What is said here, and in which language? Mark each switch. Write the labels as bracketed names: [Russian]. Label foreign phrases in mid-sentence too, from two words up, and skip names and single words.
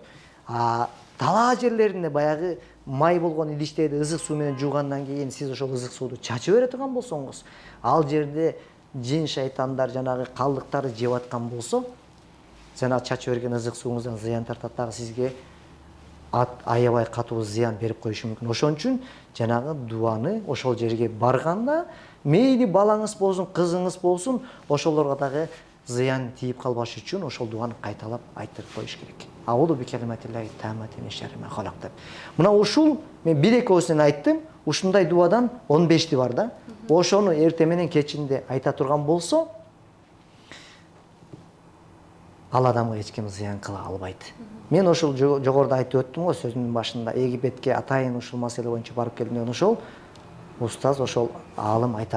[Kyrgyz] Талаа жерлеринде баягы май болгон идиштерди ызык суу менен жуугандан кийин сиз ошол ызык сууду чачып бере турган болсоңуз, ал жерде жин шайтандар жанагы калдыктарды жеп аткан болсо, жана чачып берген ызык сууңуздан зыян тартат дагы сизге аябай катуу зыян берип коюшу мүмкүн. Ошон үчүн жанагы дуаны ошол жерге барганда мейли балаңыз болсун, кызыңыз болсун, ошолорго дагы зыян тийип калбаш үчүн ошол дуаны кайталап айтырып коюш керек. [Arabic] أعوذ بكلمات الله التامات من شر ما خلق [Kyrgyz] деп. Мына ушул мен 1-2 айттым. Ушундай дуадан 15 бар да. Ошону эртең менен кечинде айта турган болсо, ал адамга эч ким зыян кыла албайт. Мен ошол жогоруда айтып өттүм го сөзүмдүн башында. Египетке атайын ушул маселе боюнча барып келгенден ошол устаз, ошол аалым айтат.